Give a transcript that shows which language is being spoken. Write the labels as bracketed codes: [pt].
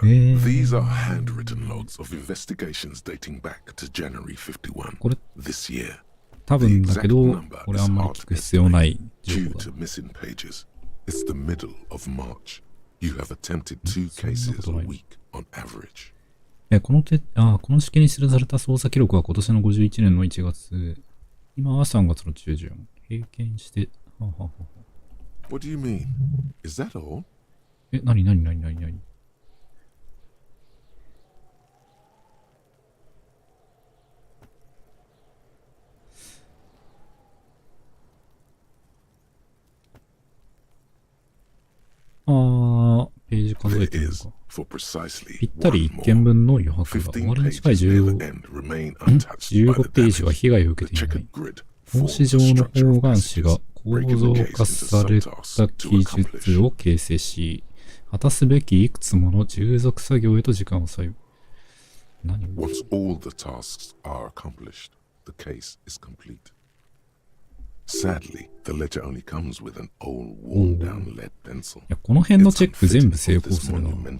[en] These are handwritten logs of investigations dating back to January 51. This year. [ja] 多分だけど、これあんまり聞く必要ない情報だ。 [en] Due to missing pages. It's the middle of March. You have attempted 2 cases a week on average. [ja] この式に記された捜査記録は今年の51年の1月。今は3月の中旬。平均して。 [en] What do you mean? Is that all? [ja] 何ページ数えてみるか。ぴったり1件分の余白が終わりに近い15ページは被害を受けていない。格子状の方眼紙が構造化された記述を形成し、果たすべきいくつもの従属作業へと時間を割く。何？ [en] Once all the tasks are accomplished, the case is complete. Sadly, the ledger only comes with an old, worn-down lead pencil. [ja] いや、この辺のチェック全部成功するな。